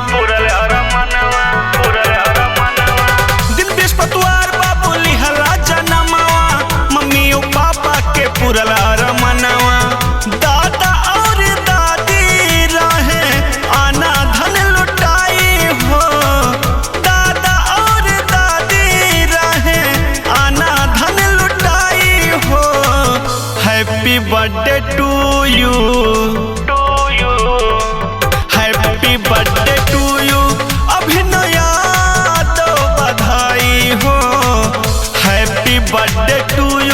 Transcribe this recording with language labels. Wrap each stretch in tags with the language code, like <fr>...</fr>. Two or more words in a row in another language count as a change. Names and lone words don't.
<bho>दिन बृहस्पतिवार बाबू लिहला जनमवा, मम्मी और पापा के पूरल अरमनवा। दादा और दादी रहे आना धन लुटाई हो, दादा और दादी रहे आना धन लुटाई हो।</bho> <en>Happy birthday to you, happy birthday to you.</en> <bho>अभिनव यादव बधाई हो,</bho> <en>Happy birthday to you.</en>